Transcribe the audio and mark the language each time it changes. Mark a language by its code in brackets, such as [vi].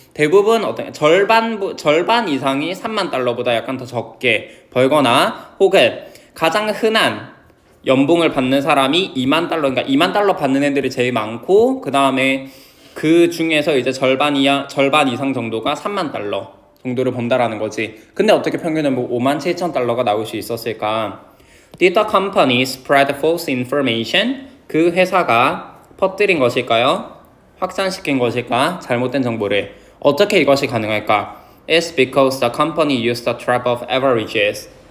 [ko] 대부분 절반 이상이 3만 달러보다 약간 더 적게 벌거나, 혹은 가장 흔한 연봉을 받는 사람이 2만 달러, 그러니까 2만 달러 받는 애들이 제일 많고, 그 다음에 그 중에서 이제 절반 이상 정도가 3만 달러 정도를 번다라는 거지. 근데 어떻게 평균 연봉 57,000달러가 나올 수 있었을까? [en] Did the company spread false information? [ko] 그 회사가 퍼뜨린 것일까요? 확산시킨 것일까? 잘못된 정보를. 어떻게 이것이 가능할까? [en] It's because the company used a trap of averages.